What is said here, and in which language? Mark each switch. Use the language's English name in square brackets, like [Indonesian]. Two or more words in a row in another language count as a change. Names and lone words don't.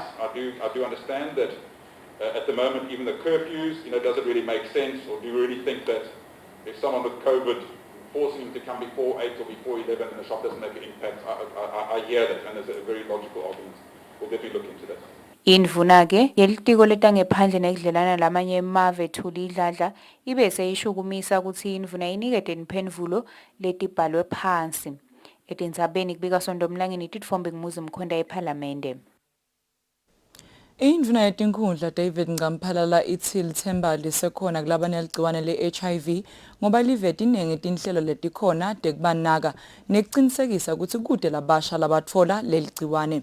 [English] I do understand that at the moment, even the curfews, does it really make sense, or do you really think that if someone with COVID forcing him to come before 8 or before 11 and the shop doesn't make an impact? I hear that, and it's a very logical argument. We'll definitely look into that. [Swati] Indvuna ke yelitiko letangephandle nekudlelana lamanye emave ethula idladla ibe seyishukumisa ukuthi indvuna inikete imphendvulo letibhalwe phansi. Etindzabeni kubika Sondomlangeni titfombe ngumuzi mkhonda ePhalamende. Indvuna yetinkhundla David Ngamphalala ithi lithemba lisekhona kulabaneligciwane le-HIV ngoba livete iningi tinhlelo letikhona tekubanaka nekucinisekisa ukuthi kude labasha labatfola leligciwane.